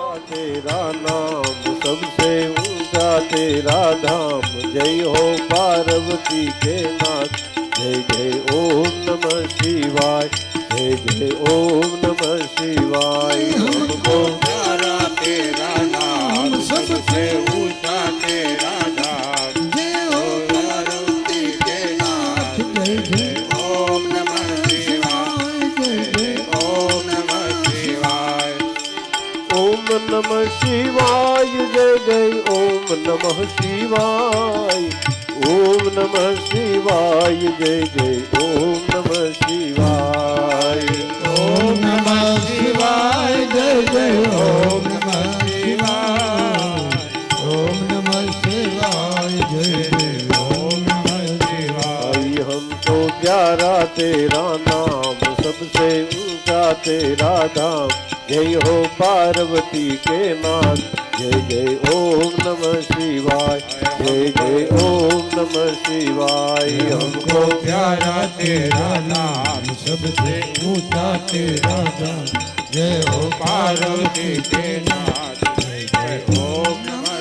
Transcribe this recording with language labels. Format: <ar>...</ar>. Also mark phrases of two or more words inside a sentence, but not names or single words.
<hi>तेरा नाम सबसे ऊंचा तेरा धाम जय हो पार्वती के नाथ जय जय</hi> <sa>ओम नमः शिवाय</sa> <hi>जय जय</hi> <sa>ओम नमः शिवाय</sa> <hi>हमको प्यारा तेरा नाम सबसे ऊंचा तेरा नाम जय हो पार्वती के नाथ जय जय</hi> <sa>ओम नमः शिवाय</sa> <hi>जय जय</hi> <sa>ओम नमः शिवाय ओम नमः शिवाय जय जय ओम नमः शिवाय ओम नमः शिवाय जय जय ओम नमः शिवाय ओम नमः शिवाय जय जय ओम नमः शिवाय ओम नमः शिवाय जय जय ओम नमः शिवाय</sa> <hi>भाई हमको प्यारा तेरा नाम सबसे ऊंचा तेरा धाम जय हो पार्वती के नाथ जय जय</hi> <sa>ओम नमः शिवाय</sa> <hi>जय जय</hi> <sa>ओम नमः शिवाय</sa> <hi>हमको प्यारा तेरा नाम सबसे ऊंचा तेरा नाम जय हो पार्वती के नाथ जय जय ओम</hi>